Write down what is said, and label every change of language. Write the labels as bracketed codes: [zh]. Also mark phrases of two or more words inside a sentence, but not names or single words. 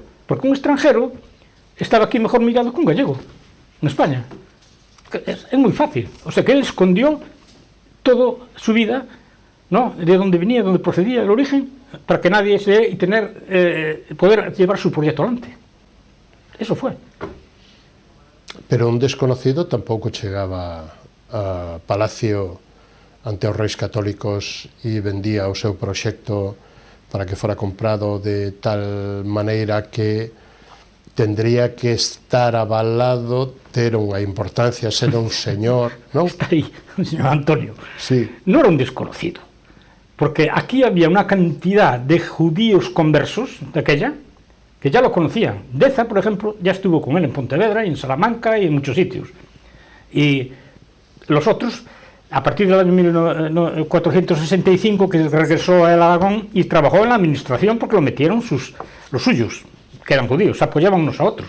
[es] Porque un extranjero estaba aquí mejor mirado que un gallego en España. Es muy fácil. O sea, que él escondió toda su vida, ¿no?, de dónde venía, dónde procedía, el origen, para que nadie se dé y poder llevar su proyecto adelante. Eso fue. [gl] Pero un desconocido tampouco chegaba a Palacio ante os reis católicos e vendía o seu proxecto para que fora comprado de tal maneira que tendría que estar avalado, ter unha importancia, ser un señor, non? Está aí, o señor Antonio. [es] Sí. No era un desconocido, porque aquí había una cantidad de judíos conversos de aquella que ya lo conocían. Deza, por ejemplo, ya estuvo con él en Pontevedra y en Salamanca y en muchos sitios. Y los otros, a partir del año 1465, que regresó a Aragón y trabajó en la administración porque lo metieron los suyos, que eran judíos, se apoyaban unos a otros.